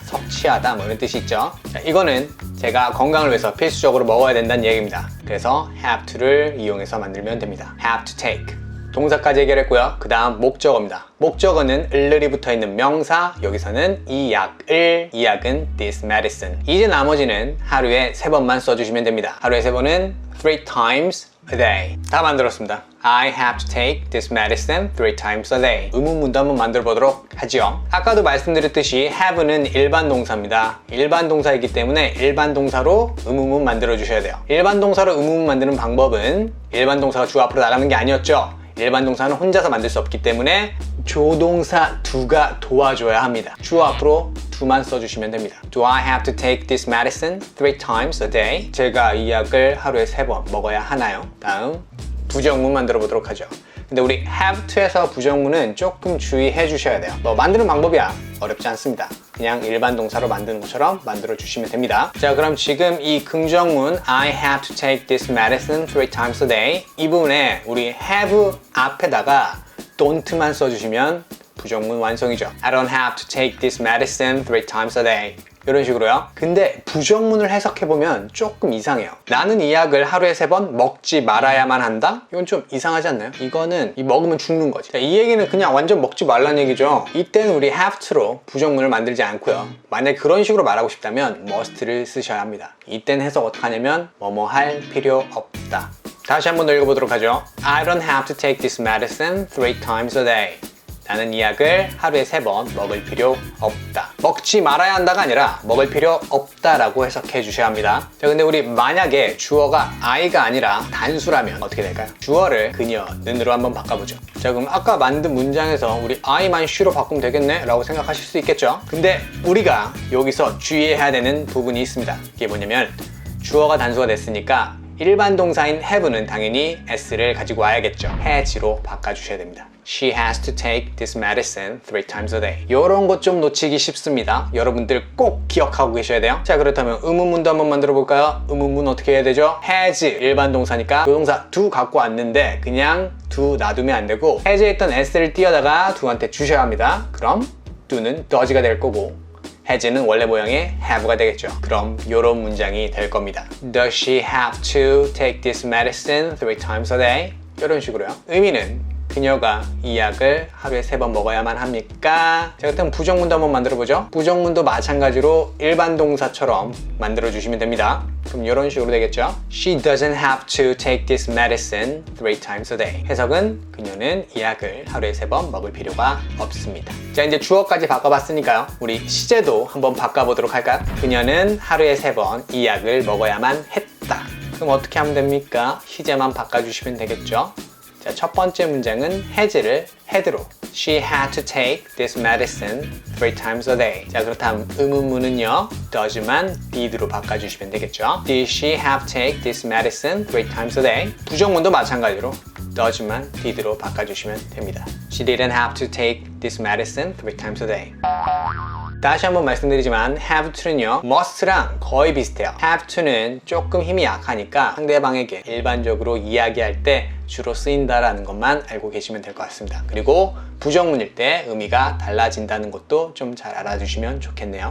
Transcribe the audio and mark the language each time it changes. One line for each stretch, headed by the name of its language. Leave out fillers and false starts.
Korean: 섭취하다 뭐 이런 뜻이 있죠. 자, 이거는 제가 건강을 위해서 필수적으로 먹어야 된다는 얘기입니다. 그래서 have to를 이용해서 만들면 됩니다.
English: have to take.
Korean: 동사까지 해결했고요. 그 다음 목적어입니다. 목적어는 을을이 붙어있는 명사, 여기서는 이 약은
English: this medicine.
Korean: 이제 나머지는 하루에 3번만 써주시면 됩니다. 하루에 3번은
English: 3 times a day.
Korean: 다 만들었습니다.
English: I have to take this medicine 3 times a day.
Korean: 의문문도 한번 만들어 보도록 하죠. 아까도 말씀드렸듯이 have는 일반 동사입니다. 일반 동사이기 때문에 일반 동사로 의문문 만들어 주셔야 돼요. 일반 동사로 의문문 만드는 방법은 일반 동사가 주 앞으로 나가는 게 아니었죠. 일반 동사는 혼자서 만들 수 없기 때문에 조동사 do가 도와줘야 합니다. 주 앞으로 do만 써주시면 됩니다.
English: Do I have to take this medicine 3 times a day?
Korean: 제가 이 약을 하루에 3번 먹어야 하나요? 다음 부정문 만들어 보도록 하죠. 근데 우리 have to에서 부정문은 조금 주의해 주셔야 돼요. 뭐 만드는 방법이야 어렵지 않습니다. 그냥 일반 동사로 만드는 것처럼 만들어 주시면 됩니다. 자, 그럼 지금 이 긍정문
English: I have to take this medicine 3 times a day
Korean: 이 부분에 우리 have 앞에다가 don't만 써주시면 부정문 완성이죠.
English: I don't have to take this medicine 3 times a day
Korean: 이런 식으로요. 근데 부정문을 해석해보면 조금 이상해요. 나는 이 약을 하루에 3번 먹지 말아야만 한다? 이건 좀 이상하지 않나요? 이거는 먹으면 죽는 거지. 자, 이 얘기는 그냥 완전 먹지 말라는 얘기죠. 이때는 우리 have to로 부정문을 만들지 않고요. 만약 그런 식으로 말하고 싶다면 must를 쓰셔야 합니다. 이때는 해석 어떻게 하냐면 뭐뭐 할 필요 없다. 다시 한번 더 읽어보도록 하죠.
English: I don't have to take this medicine 3 times a day.
Korean: 나는 이 약을 하루에 3번 먹을 필요 없다. 먹지 말아야 한다가 아니라 먹을 필요 없다라고 해석해 주셔야 합니다. 자, 근데 우리 만약에 주어가 I가 아니라 단수라면 어떻게 될까요? 주어를 그녀는으로 한번 바꿔보죠. 자, 그럼 아까 만든 문장에서 우리 I만 she로 바꾸면 되겠네? 라고 생각하실 수 있겠죠? 근데 우리가 여기서 주의해야 되는 부분이 있습니다. 이게 뭐냐면 주어가 단수가 됐으니까 일반 동사인 have는 당연히 s를 가지고 와야겠죠. has로 바꿔주셔야 됩니다.
English: She has to take this medicine 3 times a day.
Korean: 이런 것 좀 놓치기 쉽습니다. 여러분들 꼭 기억하고 계셔야 돼요. 자, 그렇다면 의문문도 한번 만들어 볼까요? 의문문 어떻게 해야 되죠? has 일반 동사니까 조동사 do 갖고 왔는데 그냥 do 놔두면 안 되고 has에 있던 s를 띄어다가 do한테 주셔야 합니다. 그럼 do는 does가 될 거고 has는 원래 모양의 have가 되겠죠. 그럼 이런 문장이 될 겁니다.
English: Does she have to take this medicine 3 times a day?
Korean: 이런 식으로요. 의미는 그녀가 이 약을 하루에 3번 먹어야만 합니까? 자, 그렇다면 부정문도 한번 만들어 보죠. 부정문도 마찬가지로 일반 동사처럼 만들어 주시면 됩니다. 그럼 이런 식으로 되겠죠.
English: She doesn't have to take this medicine 3 times a day.
Korean: 해석은 그녀는 이 약을 하루에 3번 먹을 필요가 없습니다. 자, 이제 주어까지 바꿔봤으니까요. 우리 시제도 한번 바꿔보도록 할까요? 그녀는 하루에 3번 이 약을 먹어야만 했다. 그럼 어떻게 하면 됩니까? 시제만 바꿔주시면 되겠죠. 자, 첫 번째 문장은 has를 had로
English: She had to take this medicine 3 times a day.
Korean: 자, 그렇다면 의문문은요 does만 did로 바꿔주시면 되겠죠.
English: Did she have to take this medicine 3 times a day?
Korean: 부정문도 마찬가지로 does만 did로 바꿔주시면 됩니다.
English: She didn't have to take this medicine 3 times a day.
Korean: 다시 한번 말씀드리지만 have to는요 must랑 거의 비슷해요. have to는 조금 힘이 약하니까 상대방에게 일반적으로 이야기할 때 주로 쓰인다라는 것만 알고 계시면 될 것 같습니다. 그리고 부정문일 때 의미가 달라진다는 것도 좀 잘 알아주시면 좋겠네요.